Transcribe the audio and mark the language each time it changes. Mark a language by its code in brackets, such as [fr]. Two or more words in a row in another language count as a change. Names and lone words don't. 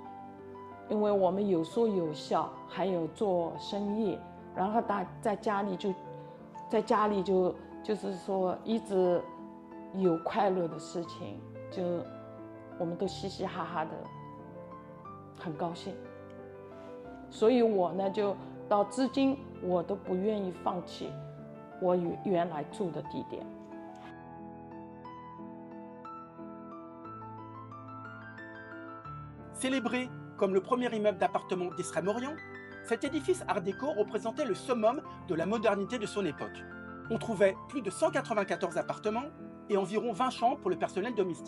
[zh] 因为我们有说有笑，还有做生意，然后在家里就是说一直有快乐的事情，就我们都嘻嘻哈哈的，很高兴。所以我呢，就到至今我都不愿意放弃我原来住的地点。 [fr] Célébré comme le premier immeuble d'appartements d'Extrême-Orient, cet édifice art déco représentait le summum de la modernité de son époque. On trouvait plus de 194 appartements et environ 20 chambres pour le personnel domestique.